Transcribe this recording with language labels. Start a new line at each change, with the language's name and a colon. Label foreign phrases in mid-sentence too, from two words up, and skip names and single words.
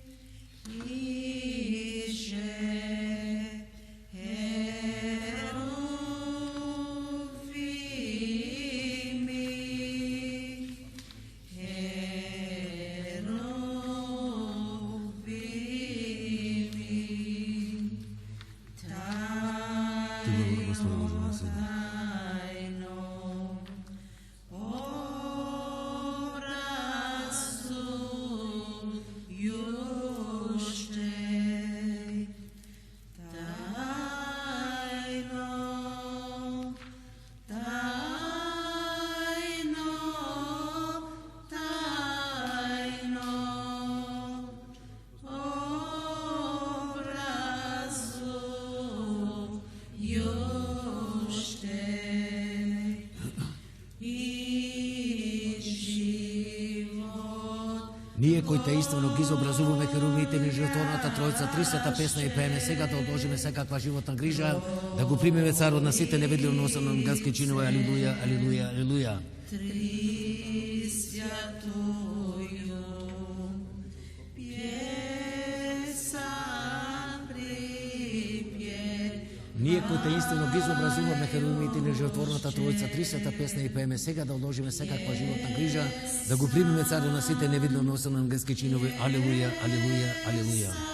Church Slavic: Иже херувими, херувими, тайно образующе, тайно, тайно, тайно образующе и живот.
Macedonian: Ние кои таинствено ги изобразуваме херувимите ни жртворната Тројца, 30-та песна и пееме, сега да одложиме секаква животна грижа, да го примеме царот на сите невидливо носен на ангелски чинове. Алилуја, алилуја, алилуја.
Church Slavic: Три святую песам припев.
Macedonian: Ние кои таинствено ги изобразуваме херувимите ни жртворната Тројца, 30-та песна и пееме, сега да одложиме секаква животна грижа, да го примеме царот на сите невидливо носен на ангелски чинове. Алилуја, алилуја, алилуја.